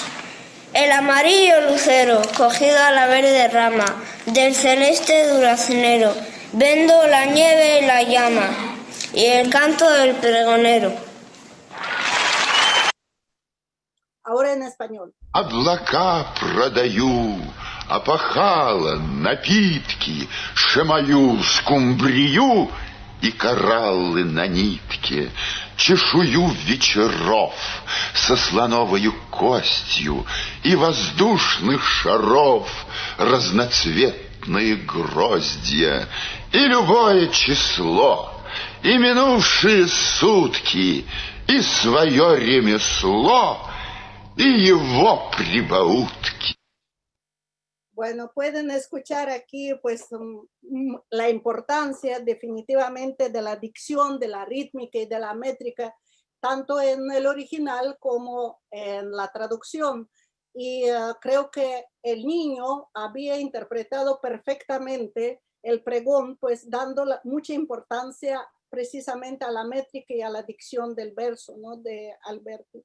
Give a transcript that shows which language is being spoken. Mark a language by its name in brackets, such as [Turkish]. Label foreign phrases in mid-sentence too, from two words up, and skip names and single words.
[Spanish] El amarillo lucero cogido a la verde rama del celeste duraznero. Vendo la nieve y la llama y el canto del pregonero. Ahora en español. [Russian] Облака продаю, опахала, напитки, шамаю, скумбрию и кораллы на нитке, чешую вечеров со слоновою костью и воздушных шаров разноцветные гроздья, и любое число, и минувшие сутки, и свое ремесло, y его прибаутки. [Spanish] Bueno, pueden escuchar aquí pues la importancia definitivamente de la dicción, de la rítmica y de la métrica, tanto en el original como en la traducción. Y creo que el niño había interpretado perfectamente el pregón, pues dando mucha importancia precisamente a la métrica y a la dicción del verso, ¿no?, de Alberti.